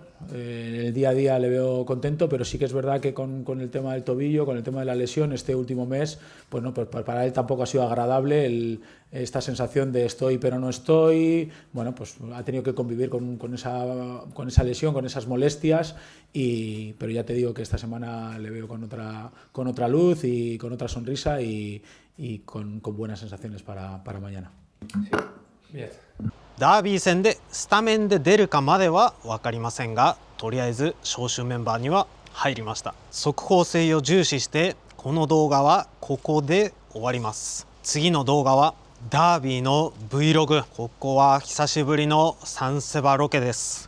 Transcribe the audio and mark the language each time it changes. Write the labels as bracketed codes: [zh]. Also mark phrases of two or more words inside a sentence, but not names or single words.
[es] En el día a día le veo contento, pero sí que es verdad que con el tema del tobillo, con el tema de la lesión, este último mes, pues no, pues para él tampoco ha sido agradable esta sensación de estoy pero no estoy. Bueno, pues ha tenido que convivir con esa lesión, con esas molestias, pero ya te digo que esta semana le veo con otra luz y con otra sonrisa y con buenas sensaciones para mañana. Sí. Bien. [ja] ダービー戦でスタメンで出るかまでは分かりませんが、とりあえず招集メンバーには入りました。速報性を重視してこの動画はここで終わります。次の動画はダービーの Vlog。ここは久しぶりのサンセバロケです。